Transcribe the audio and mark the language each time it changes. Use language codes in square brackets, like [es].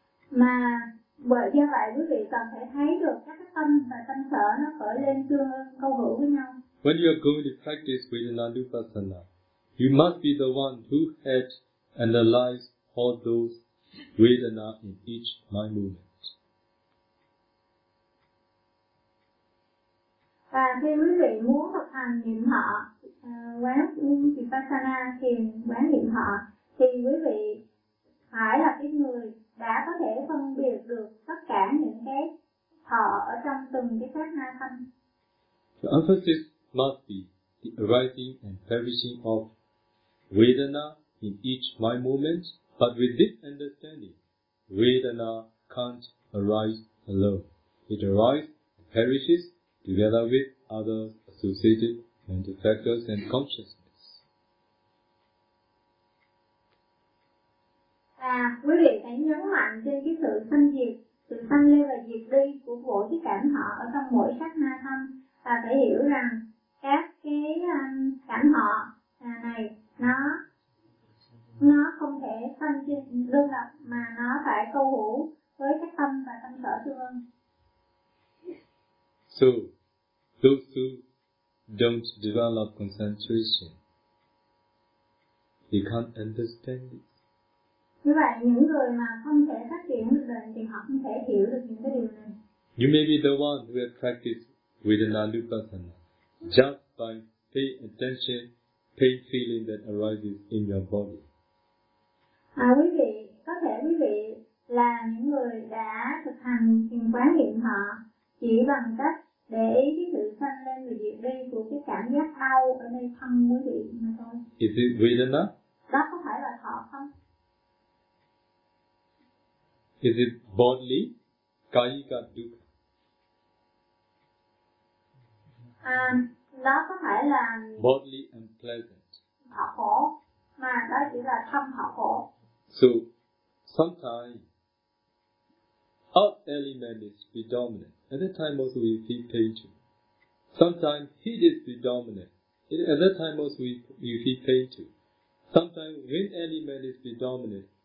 [vi] Mà bởi do vậy quý vị cần phải thấy được các cái tâm và tâm sở nó khởi lên tương ứng câu hữu với nhau. [en] When you are going to practice Vedana Nupassana, you must be the one who had analyzed all those Vedana in each mind movement. [vi] Và khi quý vị muốn thực hành niệm họ, quán vipassana, thiền quán niệm họ, thì quý vị phải là cái người đã có thể phân biệt được tất cả những cái họ ở trong từng cái sát na tâm. [en] The emphasis must be the arising and perishing of vedana in each mind moment, but with this understanding, vedana can't arise alone. It arises, perishes, together with other associated mental factors and consciousness. [vi] À, quý vị hãy nhấn mạnh trên cái sự sanh diệt, sự sanh lên và diệt đi của mỗi cái cảm họ ở trong mỗi sát na thân, và phải hiểu rằng các cái cảm họ này nó không thể sanh diệt đơn độc mà nó phải câu hữu với các tâm và tâm sở tương ứng. [en] So, those who don't develop concentration, he can't understand it. [vi] Như vậy những người mà không thể phát triển được đời thì họ không thể hiểu được những cái điều này. [en] You may be the one who has practiced Vedana Nupassana just by paying attention, pain feeling that arises in your body. [vi] À, quý vị, có thể quý vị là những người đã thực hành thiền quán niệm thọ chỉ bằng cách để ý cái sự sanh lên và diệt đi của cái cảm giác đau ở nơi thân quý vị mà thôi. [en] Is it Vedana? [vi] Đó có phải là thọ không? [en] Is it bodily? Kayika dukkha? [vi] Đó có phải là [en] bodily and pleasant. [vi] Thọ khổ, mà đó chỉ là thân thọ khổ. [en] So, sometimes up element is predominant. At that time also we feel pain too. Sometimes heat is predominant. At that time also we feel pain too. Sometimes wind element is predominant.